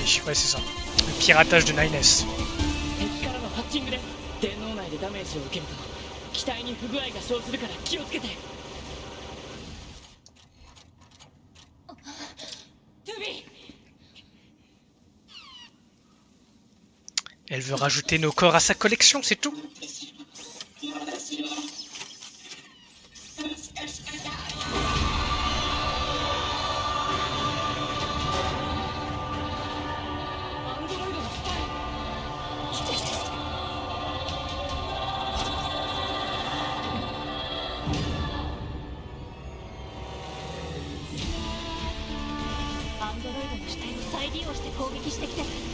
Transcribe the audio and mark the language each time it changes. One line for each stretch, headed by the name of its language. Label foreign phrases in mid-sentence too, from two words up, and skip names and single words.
French: Ouais, c'est ça. Le piratage de Nines.
Japanese: 敵からのハッキングです。電脳内でダメージを受けると機体に不具合が生ずるから気をつけて。トゥビー
French: Elle veut rajouter nos corps à sa collection, c'est tout.
Japanese: アンドロイドのスパイ。アンドロイドの死体を再利用して攻撃してきてる。